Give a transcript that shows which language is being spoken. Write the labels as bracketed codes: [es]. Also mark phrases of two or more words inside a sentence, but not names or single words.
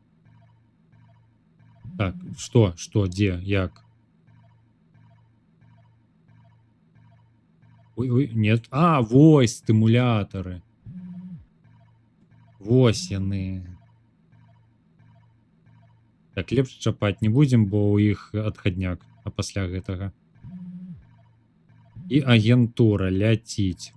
[ru] Так, что, где, як? Ой, нет. [be] Вось стимуляторы. Вось яны. Так, лепш чапаць не будем, бо у іх адхадняк, а пасля гэтага. І агентура ляціць.